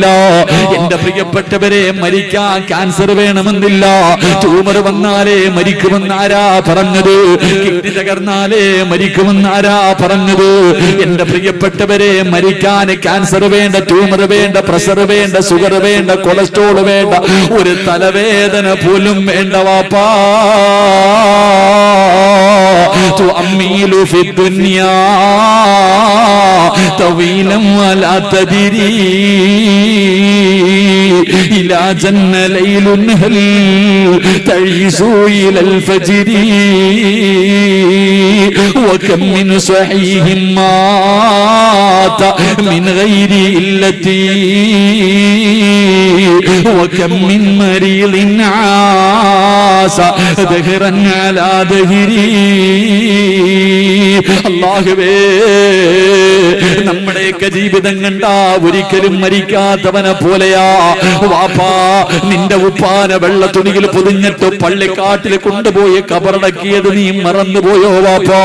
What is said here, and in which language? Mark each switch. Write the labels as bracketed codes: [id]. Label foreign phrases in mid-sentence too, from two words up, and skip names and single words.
[ml] എന്റെ പ്രിയപ്പെട്ടവരെ, മരിക്കാൻ ക്യാൻസർ വേണമെന്നില്ല, ട്യൂമർ വന്നാലേ മരിക്കുമെന്നാരാ പറഞ്ഞത്? കിഡ്നി തകർന്നാലേ മരിക്കുമെന്നാരാ പറഞ്ഞത്? എന്റെ പ്രിയപ്പെട്ടവരെ, മരിക്കാൻ ക്യാൻസർ വേണ്ട, ട്യൂമർ വേണ്ട, പ്രഷർ വേണ്ട, ഷുഗർ വേണ്ട, കൊളസ്ട്രോൾ വേണ്ട, ഒരു തലവേദന പോലും വേണ്ട വാപ്പാ. [ar] تؤمل في الدنيا طويلا ولا تدري إلى جن ليل هل تعيش إلى الفجر وكم من صحيح مات من غير إلتي وكم من مريض عاش دهرا على دهري. [ml] അല്ലാഹുവേ, നമ്മുടെയൊക്കെ ജീവിതം കണ്ടാ ഒരിക്കലും മരിക്കാത്തവനെ പോലെയാ വാപ്പാ. നിന്റെ ഉപ്പാന വെള്ള തുണിയിൽ പൊതിഞ്ഞിട്ട് പള്ളിക്കാട്ടിൽ കൊണ്ടുപോയി കബറടക്കിയത് നീ മറന്നുപോയോ വാപ്പാ?